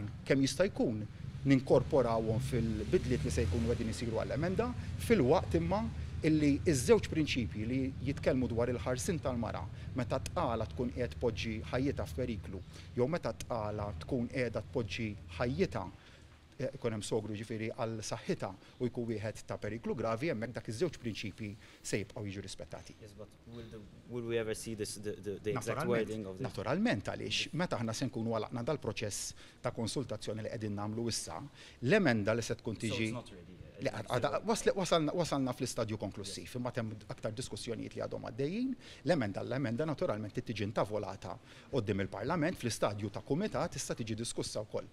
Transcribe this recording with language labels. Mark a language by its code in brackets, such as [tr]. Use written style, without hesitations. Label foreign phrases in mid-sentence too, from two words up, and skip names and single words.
[mt] kemm jista' jkun ninkorporawhom fil-bidliet li se jkunu qegħdin isiru għall-emenda fil-waqt imma illi iż-żewġ prinċipji li jitkellmu dwar il-ħarsin tal-mara meta tqala tkun qiegħed tpoġġi ħajjitha f'periklu jew meta tqala tkun qiegħda tpoġġi ħajjitha ikun hemm sogru ġifieri għal saħħitha u jkun wieħed ta' periklu gravi hemmhekk dak iż-żewġ prinċipji se jibqgħu jiġu rispettati. [en] Yes, but will we ever see the exact wording of this? [mt] Naturalment għaliex meta aħna se nkunu għalaqna dal-proċess ta' konsultazzjoni li qegħdin nagħmlu issa, l-emenda li se tkun tiġi wasalna fl-istadju konklusiv, imma hemm aktar diskussjonijiet li għadhom għaddejjin, l-emenda naturalment tiġi intavolata quddiem il-Parlament fl-istadju ta' kumitat issa tiġi diskussa wkoll.